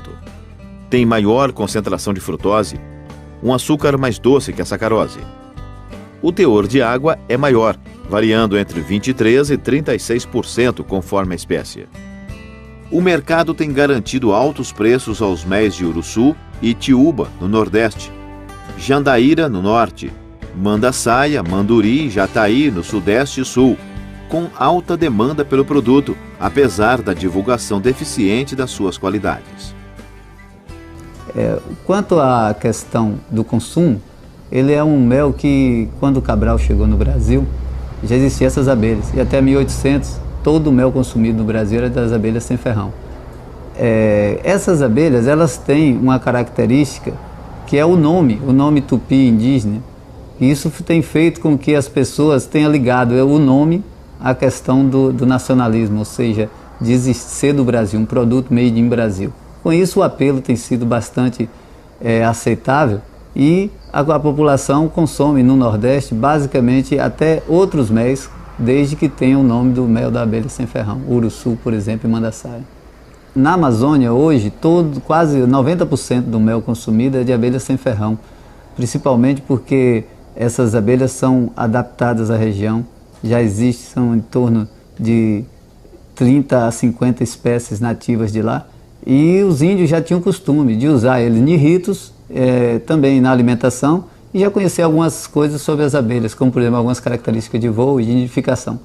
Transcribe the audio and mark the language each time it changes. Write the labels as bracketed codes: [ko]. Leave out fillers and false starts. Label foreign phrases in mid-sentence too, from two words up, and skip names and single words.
[pt] Tem maior concentração de frutose, um açúcar mais doce que a sacarose. O teor de água é maior, variando entre 23% e 36% conforme a espécie. O mercado tem garantido altos preços aos méis de uruçu e tiúba, no Nordeste, jandaíra, no Norte, mandaçaia, manduri e jataí, no Sudeste e Sul, com alta demanda pelo produto, apesar da divulgação deficiente das suas qualidades. Quanto à questão do consumo, ele é um mel que, quando o Cabral chegou no Brasil, já existiam essas abelhas. E até 1800, todo o mel consumido no Brasil era das abelhas sem ferrão. Essas abelhas, elas têm uma característica que é o nome tupi indígena. E isso tem feito com que as pessoas tenham ligado o nome à questão do nacionalismo, ou seja, de ser do Brasil, um produto [en] made in Brasil. [pt] Com isso, o apelo tem sido bastante aceitável e a população consome no Nordeste basicamente até outros méis, desde que tenha o nome do mel da abelha sem ferrão, uruçu, por exemplo, e mandaçaia. Na Amazônia, hoje, quase 90% do mel consumido é de abelha sem ferrão, principalmente porque essas abelhas são adaptadas à região, já são em torno de 30 a 50 espécies nativas de lá, e os índios já tinham costume de usar eles em ritos, também na alimentação, e já conhecer algumas coisas sobre as abelhas, como por exemplo algumas características de voo e de nidificação.